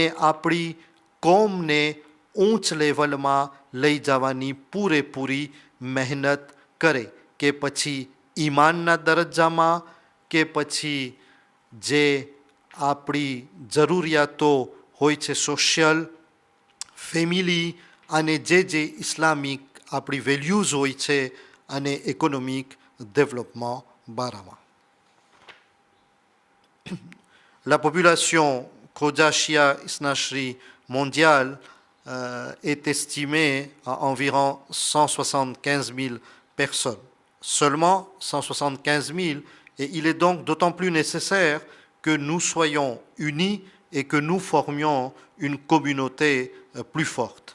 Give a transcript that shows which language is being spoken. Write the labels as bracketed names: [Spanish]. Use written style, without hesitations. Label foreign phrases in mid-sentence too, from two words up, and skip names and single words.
[Gujarati] આપણી કોમને ઊંચ લેવલમાં લઈ જવાની પૂરેપૂરી મહેનત કરે કે પછી ઈમાનના દરજ્જામાં કે પછી જે આપણી જરૂરિયાતો હોય છે [English] social, family [Gujarati] અને જે ઇસ્લામિક આપણી વેલ્યુઝ હોય છે અને [English] economic development [Gujarati] બારામાં. [French] La population Khoja Shia Isnashri mondiale est estimée à environ 175 000 personnes. Seulement 175 000, et il est donc d'autant plus nécessaire que nous soyons unis et que nous formions une communauté plus forte.